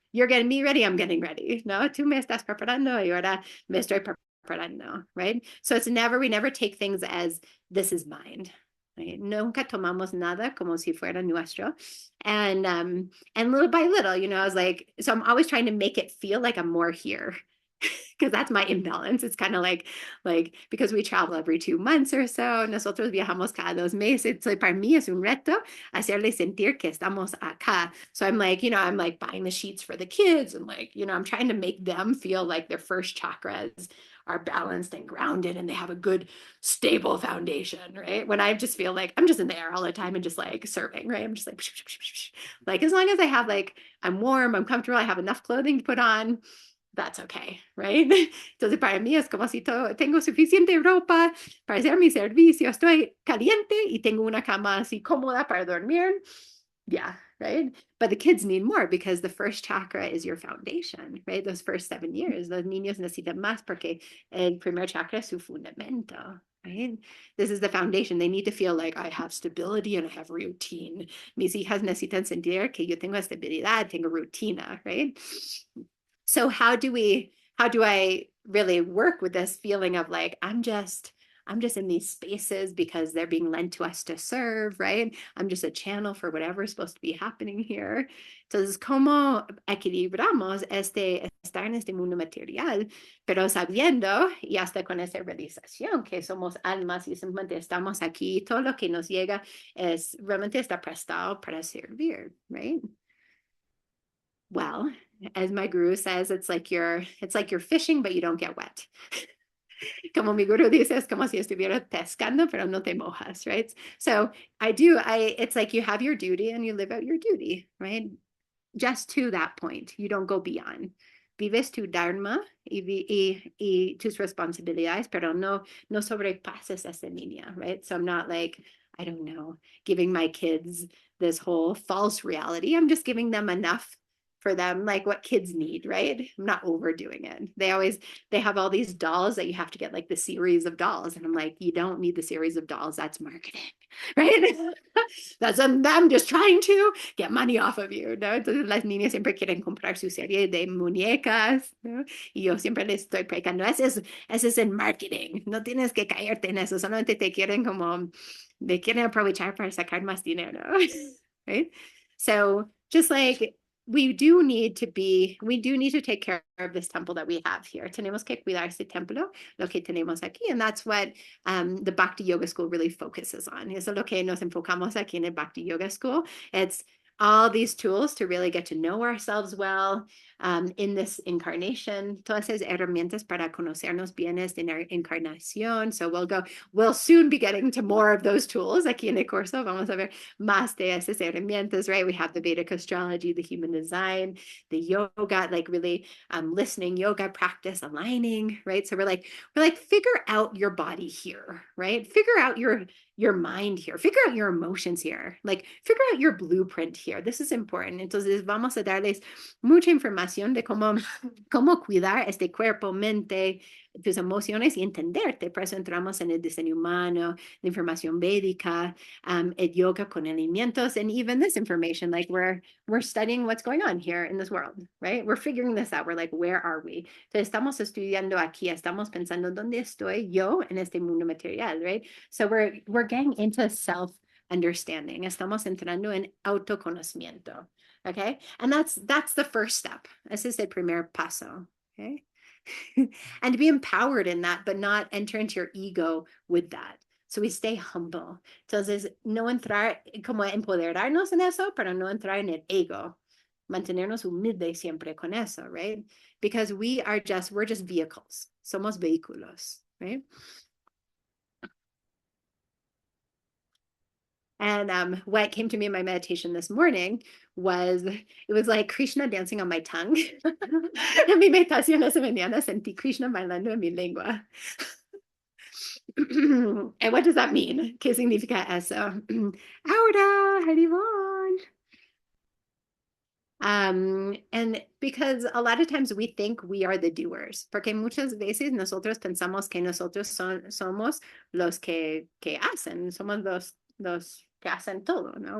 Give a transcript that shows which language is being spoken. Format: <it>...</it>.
<en>You're getting me ready, I'm getting ready, ¿no?</en> <es>Tú me estás preparando y ahora me estoy preparando, right?</es> <en>So we never take things as, this is mine. Right?</en> <es>Nunca tomamos nada como si fuera nuestro.</es> <en>And little by little, I was like, so I'm always trying to make it feel like I'm more here because that's my imbalance. It's kind of like because we travel every 2 months or so,</en> <es>nosotros viajamos cada 2 meses. So para mí es un reto hacerle sentir que estamos acá.</es> <en>So I'm like, I'm like buying the sheets for the kids and like, I'm trying to make them feel like their first chakras are balanced and grounded and they have a good stable foundation, right? When I just feel like I'm just in the air all the time and just like serving, right? I'm just like as long as I have like, I'm warm, I'm comfortable, I have enough clothing to put on, that's okay, right?</en> <es>Entonces para mí es como si tengo suficiente ropa para hacer mi servicio, estoy caliente y tengo una cama así cómoda para dormir.</es> <en>Yeah, right. But the kids need more because the first chakra is your foundation, right? Those first 7 years,</en> <es>los niños necesitan más porque el primer chakra es su fundamento, right?</es> <en>This is the foundation. They need to feel like I have stability and I have routine.</en> <es>Mis hijas necesitan sentir que yo tengo estabilidad, tengo rutina, right?</es> <en>So how do I really work with this feeling of like, I'm just in these spaces because they're being lent to us to serve, right? I'm just a channel for whatever's supposed to be happening here.</en> <es>Entonces, ¿cómo equilibramos estar en este mundo material, pero sabiendo y hasta con esa realización que somos almas y simplemente estamos aquí, todo lo que nos llega es realmente está prestado para servir, right?</es> <en>Well, as my guru says, it's like you're fishing, but you don't get wet.</en> <es>Como mi guru dice, es como si estuviera pescando, pero no te mojas, right?</es> <en>So it's like you have your duty and you live out your duty, right? Just to that point. You don't go beyond.</en> <es>Vives tu dharma y tus responsabilidades, pero no sobrepases esa línea, right?</es> <en>So I'm not like, I don't know, giving my kids this whole false reality. I'm just giving them enough for them, like what kids need, right? I'm not overdoing it. They have all these dolls that you have to get like the series of dolls. And I'm like, you don't need the series of dolls. That's marketing, right? That's them just trying to get money off of you, ¿no?</en> <es>Entonces las niñas siempre quieren comprar su serie de muñecas, ¿no? Y yo siempre les estoy predicando, ese es el marketing, no tienes que caerte en eso, solamente te quieren aprovechar para sacar más dinero, right?</es> <en>So just like we do need to take care of this temple that we have here.</en> <es>Tenemos que cuidar este templo, lo que tenemos aquí.</es> <en>And that's what the Bhakti Yoga School really focuses on.</en> <es>Eso es lo que nos enfocamos aquí en el Bhakti Yoga School.</es> <en>It's all these tools to really get to know ourselves well in this incarnation.</en> <es>Todas esas herramientas para conocernos bien esta encarnación.</es> <en>So we'll soon be getting to more of those tools</en> <es>aquí en el curso. Vamos a ver más de esas herramientas,</es> <en>right? We have the Vedic astrology, the human design, the yoga, like really listening, yoga practice, aligning, right? So we're like, figure out your body here, right? Figure out your mind here, figure out your emotions here, like figure out your blueprint here. This is important.</en> <es>Entonces vamos a darles mucha información de cómo cuidar este cuerpo, mente, tus emociones y entenderte. Por eso entramos en el diseño humano, la información védica, el yoga con alimentos,</es> <en>and even this information, like we're studying what's going on here in this world,</en> <es>right?</es> <en>We're figuring this out. We're like, where are we?</en> <es>Entonces estamos estudiando aquí, estamos pensando, ¿dónde estoy yo en este mundo material, right?</es> <en>So we're getting into self-understanding.</en> <es>Estamos entrando en autoconocimiento, okay?</es> <en>And that's the first step.</en> <es>Ese es el primer paso, okay?</es> <en>And to be empowered in that, but not enter into your ego with that. So we stay humble.</en> <es>Entonces, no entrar, como empoderarnos en eso, pero no entrar en el ego. Mantenernos humildes siempre con eso, right?</es> <en>Because we're just vehicles.</en> <es>Somos vehículos,</es> <en>right? And what came to me in my meditation this morning it was like Krishna dancing on my tongue.</en> <es>En mi meditación esa mañana sentí Krishna bailando en mi lengua.</es> <en>And what does that mean?</en> <es>¿Qué significa eso?</es> <en>Ahora, Haribon. And because a lot of times we think we are the doers,</en> <es>porque muchas veces nosotros pensamos que nosotros somos los que hacen, somos los que hacen todo, ¿no?</es>